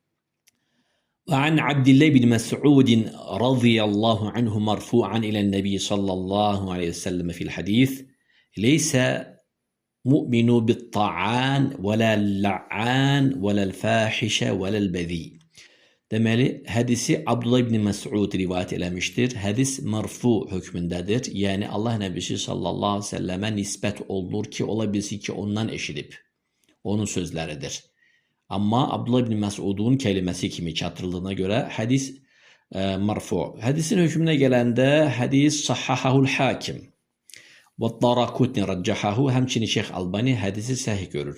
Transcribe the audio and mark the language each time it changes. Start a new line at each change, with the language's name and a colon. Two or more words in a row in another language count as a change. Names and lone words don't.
Arabic: وعن عبد الله بن مسعود رضي الله عنه مرفوعا إلى النبي صلى الله عليه وسلم في الحديث: ليس مؤمن بالطعان ولا اللعان ولا الفاحش ولا البذيء.
Azerbaijani: Deməli, hadisi Abdullah ibn Məsud rivayet eləmişdir. Hadis marfu hökmündedir. Yani Allah Nəbisi
Arabic: صلى الله عليه وسلم
Azerbaijani: nisbət olunur ki, ola bilsin ki, ondan eşidib. Onun sözləridir. Amma Abdullah ibn Məsudun keliməsi kimi çatırıldığına görə hadis marfu. Hadisin hökmünə gələndə hadis
Arabic: صححه الحاكم
Azerbaijani: və Darakutni rəccahahu, həmçinin Şeyx Albani hadisi səhih görür.